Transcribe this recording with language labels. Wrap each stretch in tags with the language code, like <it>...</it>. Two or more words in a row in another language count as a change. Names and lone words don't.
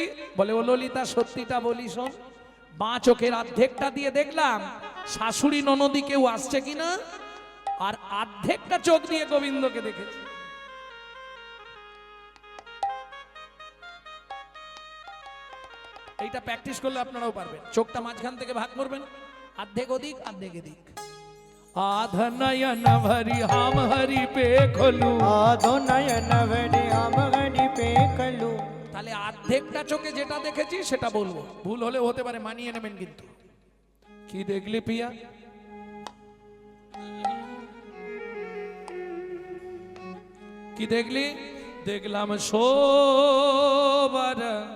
<bn>বলে, ও ললিতা সত্যিটা বলি শোন, বাঁ চোখের অর্ধেকটা দিয়ে দেখলাম শাশুড়ি ননদি কেউ আসছে কিনা, আর অর্ধেকটা চোখ দিয়ে গোবিন্দকে দেখেছি। এইটা প্র্যাকটিস করলে আপনারাও পারবেন। চোখটা মাঝখান থেকে ভাগ করবেন, অর্ধেক ওদিক অর্ধেক এদিক।</bn> <hi>आधा नयन भरी हम हरि पे खोलू, आधो नयन भरी हम हरि पे खोलू।</hi> <bn>তাহলে অর্ধেকটা চোখে যেটা দেখেছি সেটা বলবো, ভুল হলে হতে পারে, মানিয়ে নেবেন। কিন্তু কি দেখলি পিয়া? কি দেখলি? দেখলাম শোবার।</bn>